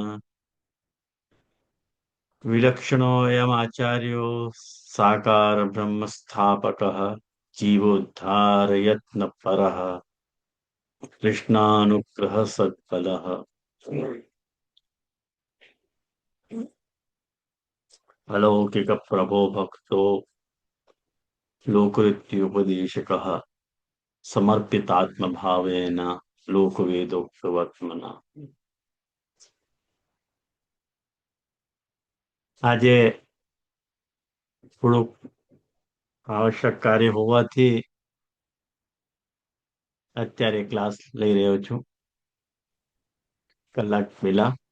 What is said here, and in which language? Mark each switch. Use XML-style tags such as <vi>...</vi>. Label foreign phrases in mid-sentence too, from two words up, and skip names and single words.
<sa>विलक्षणोऽयमाचार्यो साकार ब्रह्मस्थापकः जीवोद्धारयत्नपरः कृष्णानुग्रह सत्फलः अलौकिक प्रभो भक्तो लोकऋत्युपदेशकः समर्पितात्म भावेन લોકવેદોક્તવત્મના।</sa> <gu>આજે થોડુંક આવશ્યક કાર્ય હોવાથી અત્યારે ક્લાસ લઈ રહ્યો છું કલાક પહેલા।</gu>